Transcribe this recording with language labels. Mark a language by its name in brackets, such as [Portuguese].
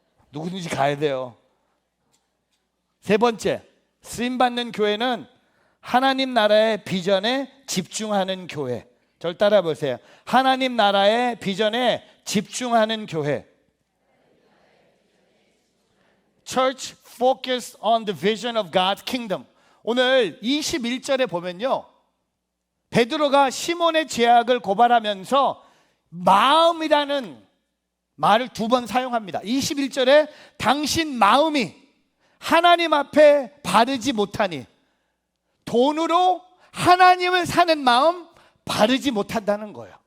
[Korean] 누구든지 가야 돼요. 세 번째, 쓰임받는 교회는 하나님 나라의 비전에 집중하는 교회. 절 따라 보세요. 하나님 나라의 비전에 집중하는 교회. [English] Church focus on the vision of God's kingdom. [Korean] 오늘 21절에 보면요, 베드로가 시몬의 죄악을 고발하면서 마음이라는 말을 2번 사용합니다. 21절에 당신 마음이 하나님 앞에 바르지 못하니, 돈으로 하나님을 사는 마음 바르지 못한다는 거예요.